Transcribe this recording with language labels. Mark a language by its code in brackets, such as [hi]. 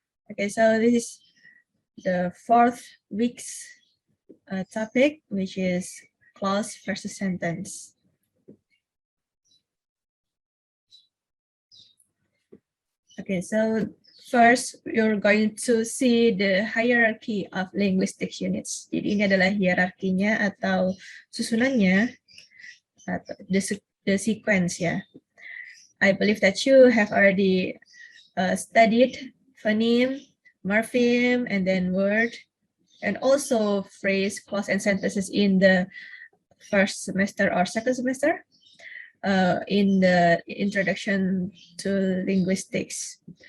[en] Okay, so this is the fourth week's topic, which is clause versus sentence. Okay, so first you're going to see the hierarchy of linguistics units. [id] Jadi ini adalah hierarkinya atau susunannya, atau [en] the sequence [id] ya. [en] I believe that you have already studied phoneme, morpheme, and then word, and also phrase, clause, and sentences in the first semester or second semester in the introduction to linguistics.